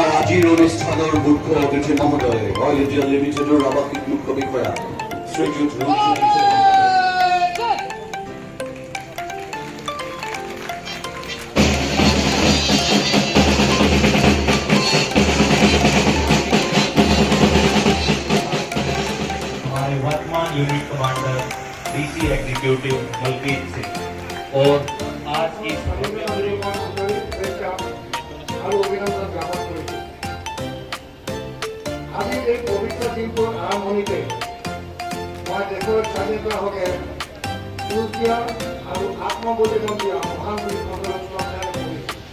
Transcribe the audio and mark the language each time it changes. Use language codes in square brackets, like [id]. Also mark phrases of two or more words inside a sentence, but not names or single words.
[as] আজিৰ অনুষ্ঠানৰ মুখ্য অতিথি মহোদয় অইল ইণ্ডিয়া লিমিটেডৰ আৱাসিক মুখ্য বিষয়া শ্ৰীযুত [hi] हमारे वर्तमान [en] unit commander DC executive [hi] मलकीत सिंह और आज इस [as] আজি এই পবিত্ৰ দিনটোৰ আৰম্ভণিতে মই দেশৰ স্বাধীনতাৰ হকে সুৰক্ষা আৰু আত্মবলিদান দিয়া মহান বীৰসকলক শ্ৰদ্ধা কৰিছোঁ।